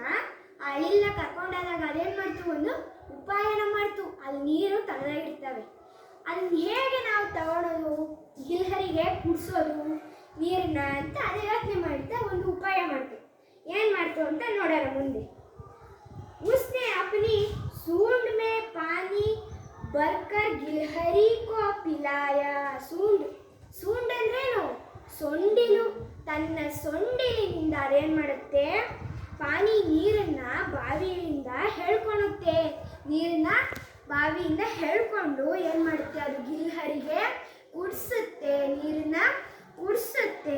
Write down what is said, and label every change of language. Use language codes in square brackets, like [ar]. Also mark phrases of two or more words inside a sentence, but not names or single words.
[kn] ಆ ಹಳಿಲ್ನ ಕರ್ಕೊಂಡೋದಾಗ ಅದೇನು ಮಾಡ್ತು, ಒಂದು ಉಪಾಯನ ಮಾಡ್ತು. ಅಲ್ಲಿ ನೀರು ತಣ್ಣಗಿರ್ತವೆ, ಅದನ್ನ ಹೇಗೆ ನಾವು ತಗೊಳ್ಳೋದು, ಗಿಲ್ಹರಿಗೆ ಕುಡಿಸೋದು ನೀರನ್ನ ಅಂತ ಅದೇ ಯೋಚನೆ ಮಾಡ್ತಾ ಒಂದು ಉಪಾಯ ಮಾಡ್ತು. ಏನು ಮಾಡ್ತು ಅಂತ ನೋಡೋಣ ಮುಂದೆ. [hi] उसने अपनी सूंड में पानी भरकर गिलहरी को पिलाया. [kn] सूंड ಅಂದ್ರೇನು, ಸೊಂಡಿಲು. ತನ್ನ ಸೊಂಡಿಲಿನಿಂದ ಅದೇನು ಮಾಡುತ್ತೆ, ನೀರನ್ನ ಬಾವಿಯಿಂದ ಹೇಳ್ಕೊಳುತ್ತೆ. ನೀರನ್ನ ಬಾವಿಯಿಂದ ಹೇಳ್ಕೊಂಡು ಏನು ಮಾಡುತ್ತೆ, ಅದು ಗಿಲ್ಹರಿಗೆ ಕುಡಿಸುತ್ತೆ, ನೀರನ್ನ ಕುಡಿಸುತ್ತೆ.